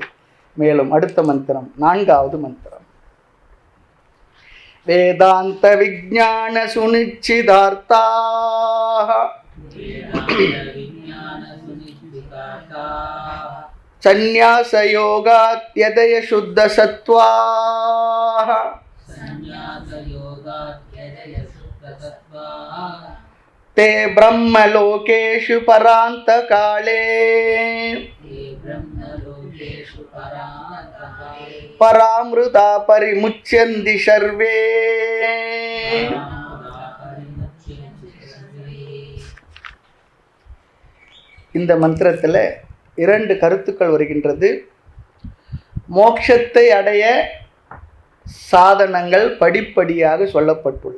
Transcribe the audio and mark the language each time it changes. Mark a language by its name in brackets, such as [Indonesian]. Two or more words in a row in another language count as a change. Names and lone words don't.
[Tamil] மேலும் அடுத்த மந்திரம், 4வது மந்திரம், [Sanskrit] वेदान्त विज्ञान सुनिश्चितार्थाः संन्यास योगात् यतयः शुद्ध सत्त्वाः ते ब्रह्मलोकेषु परान्तकाले परामृता परिमुच्यन्ति सर्वे. [Tamil] இந்த மந்திரத்தில் 2 கருத்துக்கள் வருகின்றது. மோட்சத்தை அடைய சாதனங்கள் படிப்படியாக சொல்லப்பட்டுள்ளது.